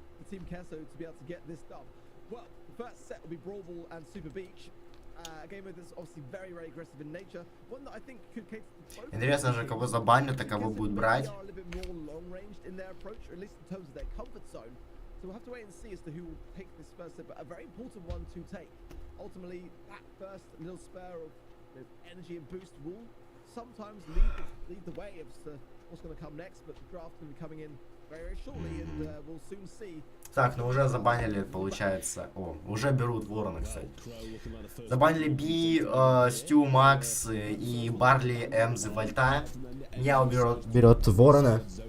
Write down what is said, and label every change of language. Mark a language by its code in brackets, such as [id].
[en] Team Casso to be able to get this done. Well, the first set will be Brawl and Super Beach. A game that's obviously very aggressive in nature. One that I think could cater to both. [ru] Интересно же, кого забанят, а кого будут брать. [en] Are a little bit more long-ranged in their approach, or at least in terms of their comfort zone. So we'll have to wait and see as to who will pick this first set, but a very important one to take. Ultimately, that first little spare of energy and boost will sometimes lead the way as to what's going to come next, but the draft will be coming in very shortly, and we'll soon see. [ru] Так, ну уже забанили, получается. О, уже берут Ворона, кстати. Забанили Би, Стю, Макс и Барли, Эмз и Вольта. Няо берет Ворона.